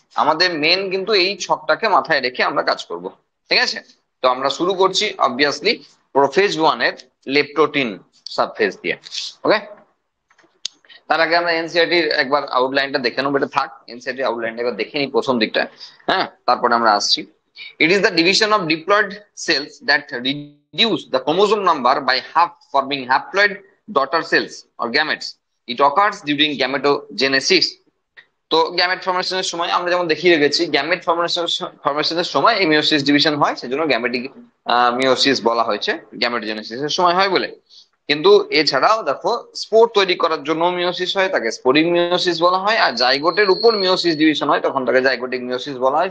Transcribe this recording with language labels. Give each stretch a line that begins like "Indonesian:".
Bangla: আমাদের মেন কিন্তু এই ছকটাকে মাথায় রেখে আমরা কাজ করব। ঠিক আছে, তো আমরা শুরু করছি অবভিয়াসলি প্রোফেজ 1 এর লেপ্টোটিন সাবফেজ দিয়ে। ওকে, তার আগে আমরা এনসিইআরটির একবার আউটলাইনটা দেখে নেবো, এটা থাক, এনসিইআরটি আউটলাইনটা একবার দেখে নিই প্রথম দিকটা। হ্যাঁ, তারপরে আমরা আসছি।
English: It is the division of diploid cells that reduce the chromosome number by half, forming haploid daughter cells or gametes. It occurs during gametogenesis.
Bangla: তো গ্যামেট ফর্মেশনের সময় আমরা যেমন দেখিয়ে রেখেছি, গ্যামেট ফর্মেশনের সময় এই মিওসিস ডিভিশন হয়, সেজন্য গ্যামেটিক মিওসিস বলা হয়েছে, গ্যামেটোজেনেসিসের সময় হয় বলে। কিন্তু এছাড়াও দেখো স্পোর তৈরি করার জন্য মিওসিস হয়, তাকে স্পোরিক মিওসিস বলা হয়। আর জাইগোটের উপর মিওসিস ডিভিশন হয়, তখন তাকে জাইগোটিক মিওসিস বলা হয়।